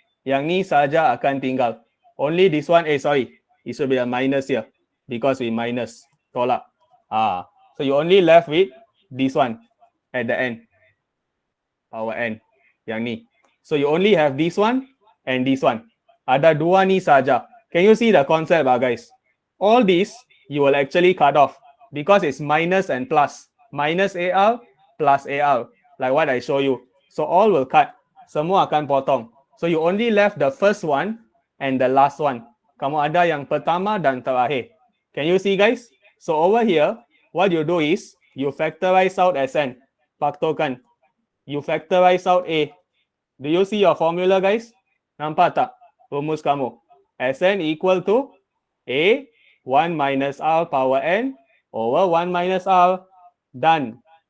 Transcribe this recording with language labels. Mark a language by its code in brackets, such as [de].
[ms] Yang ni saja akan tinggal. [en] Only this one, it should be a minus here because we minus. Tolak. So you only left with this one at the end. Power n. [ms] Yang ni. [en] So you only have this one and this one. [ms] Ada dua ni saja. [en] Can you see the concept, guys? All this, you will actually cut off because it's minus and plus. Minus AR plus AR. Like what I show you. So all will cut. [ms] Semua akan potong. [en] So you only left the first one and the last one. [ms] Kamu ada yang pertama dan terakhir. [en] Can you see, guys? So over here, what you do is, you factorize out Sn. Faktorkan. You factorize out A. Do you see your formula, guys? [ms] Nampak tak rumus kamu? [en] Sn equal to A 1 minus R power n over 1 minus R. Done.